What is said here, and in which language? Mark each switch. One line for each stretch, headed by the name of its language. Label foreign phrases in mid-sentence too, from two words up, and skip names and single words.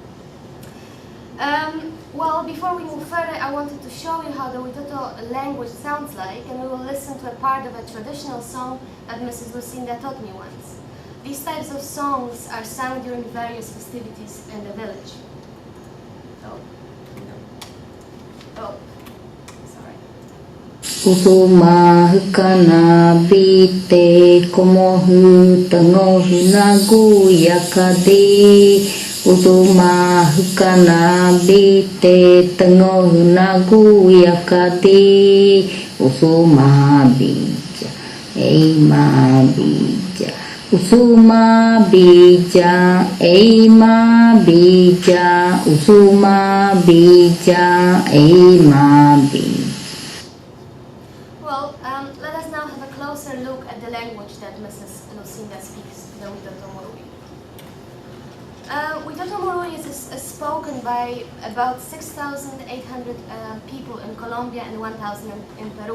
English: Well, before we move further, I wanted to show you how the Witoto language sounds like, and we will listen to a part of a traditional song that Mrs. Lucinda taught me once. These types of songs are sung during various festivities in the village.
Murui Huitoto: Usuma hukana bite komohu tangohu nagu yakade. Usuma hukana bite tangohu nagu yakade. Usuma bija, eima bija. Usuma bija, eima bija, usuma bija, eima bija.
English: Well, let us now have a closer look at the language that Mrs. Lucinda speaks, the Witoto Murui. Witoto Murui is spoken by about 6,800 people in Colombia and 1,000 in Peru.